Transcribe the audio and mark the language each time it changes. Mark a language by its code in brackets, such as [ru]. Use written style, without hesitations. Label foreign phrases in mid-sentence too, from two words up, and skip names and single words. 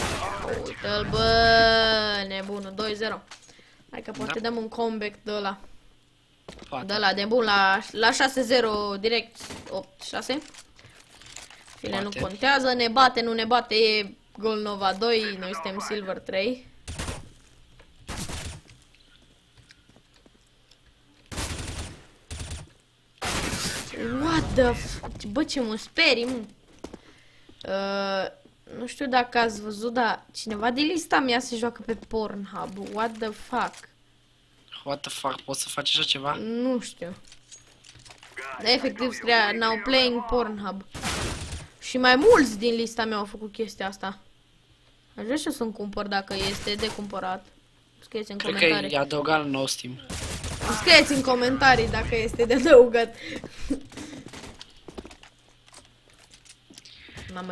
[ro] Uite-l, bă, nebunul, 2-0. Hai că poate dăm un comeback de ăla. De ăla, de bun, la 6-0 direct, 8-6. Fine, nu contează, ne bate, nu ne bate, e Gold Nova 2, noi suntem Silver 3. [en] What the f... [ro] Bă, ce mă sperii, mă. Nu știu dacă ați văzut, dar cineva de lista mea se joacă pe Pornhub. [en] What the fuck? What the fuck? [ro] Poți să faci așa ceva? Nu știu. Dar efectiv scria [en] now playing [ro] Pornhub. Și mai mulți din lista mea au făcut chestia asta. Aș vrea și eu să-mi cumpăr dacă este de cumpărat. Scrieți în comentarii. Cred că e adăugat în nou Steam. Scrieți în comentarii dacă este de adăugat. Mamă,